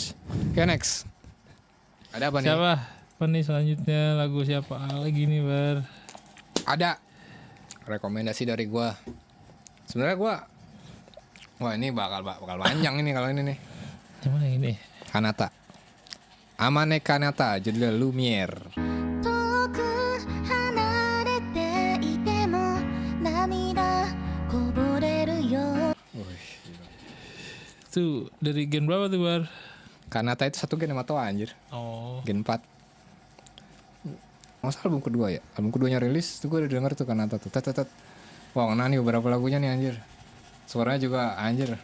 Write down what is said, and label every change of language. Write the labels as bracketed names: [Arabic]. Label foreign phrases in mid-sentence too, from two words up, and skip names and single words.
[Indonesian] Kan. Oke, next. Ada apa nih? Siapa? Apa nih selanjutnya lagu siapa lagi nih Bar? Ada rekomendasi dari gua. Sebenarnya gua, wah ini bakal panjang ini kalau ini nih. Yang mana ini? Kanata. Amane Kanata, judulnya Lumiere. [Japanese] 遠く離れていても涙こぼれるよ [Indonesian] Tuh dari gen berapa tuh Bar? Kanata itu satu gen sama Toa anjir. Oh, Gen 4. Masa album kedua ya? Album keduanya rilis tuh gue udah denger tuh Kanata tuh. Tet. Wah, ngena nih beberapa lagunya nih anjir. Suaranya juga anjir.